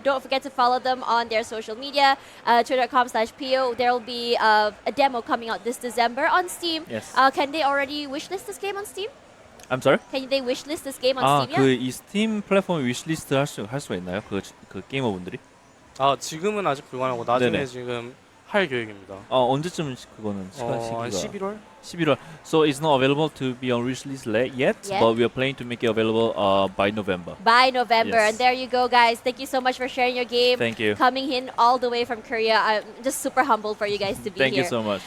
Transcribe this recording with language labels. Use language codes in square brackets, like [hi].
[en] Don't forget to follow them on their social media, twitter.com/Pio. There will be a demo coming out this December on Steam. Yes. Can they already wishlist this game on Steam? I'm sorry? Can they wishlist this game on Steam yet? [ko] 이 스팀 플랫폼 위시리스트 할 수가 있나요? 그 게이머분들이? 지금은 아직 불가능하고 나중에 네네. 지금 할 계획입니다. 언제쯤 그거는 한 시기가? 11월? 11월. [en] So it's not available to be on release yet, but we are planning to make it available by November. By November. Yes. And there you go, guys. Thank you so much for sharing your game. Thank you. Coming in all the way from Korea. I'm just super humbled for you guys to be Thank here. you so much.